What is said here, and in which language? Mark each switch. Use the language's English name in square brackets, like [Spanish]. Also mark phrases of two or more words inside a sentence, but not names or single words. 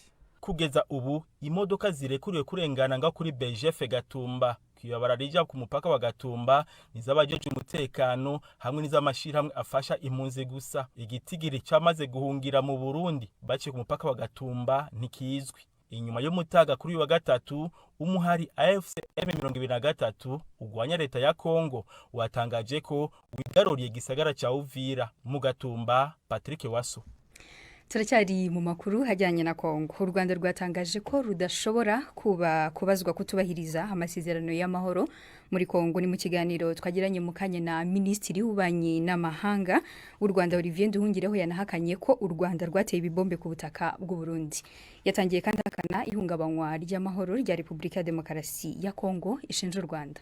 [Rundi] kugeza ubu imodoka zirekuriwe kurengana nga kuri BGF Gatumba kiyabara rija ku mupaka wa Gatumba nizabajeje umutekano hamwe n'izamashirahamwe afasha impunzi gusa igitigiri cyamaze guhungira mu Burundi baciye ku mupaka wa Gatumba ntikizwi inyuma yo mutaga kuri wa gatatu umuhari AFC M23 ugwanya leta ya Kongo watangaje ko wigaruriye gisagara ca Uvira mu Gatumba. Patrick Waso. [Kinyarwanda] Turacyari mu makuru hajyanye na Kongo. U Rwanda rwatangaje ko rudashobora kubazwa kutubahiriza amasezerano y'amahoro muri Kongo. Ni mu kiganiro twagiranye mu kanya na Minisitiri w'Ububanyi n'Amahanga w'u Rwanda Olivier Nduhungireho yanahakanye ko u Rwanda rwateye ibibombe ku butaka bw'u Burundi. Yatangiye kandi akana ihungabanywa ry'amahoro rya Repubulika ya Demokarasi ya Kongo ishinja u Rwanda.